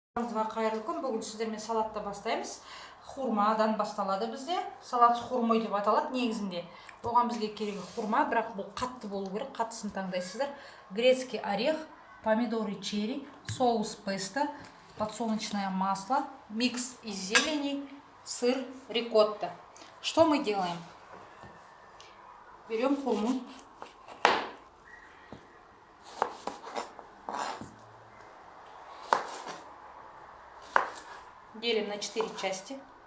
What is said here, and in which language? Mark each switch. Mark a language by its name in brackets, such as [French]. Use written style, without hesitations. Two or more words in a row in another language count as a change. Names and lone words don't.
[Kazakh] Қайырлы күн. Бүгін сіздермен салатты бастаймыз. Хурмадан басталады бізде. [Russian] Салат с хурмой [Kazakh] деп аталады негізінде. Оған бізге керек хурма, бірақ бұл қатты болу керек. Қаттысын таңдайсыздар. [Russian] Грецкий орех, помидоры черри, соус песто, подсолнечное масло, микс из зелени, сыр, рикотта. Что мы делаем? Берем хурму. Делим на 4 части.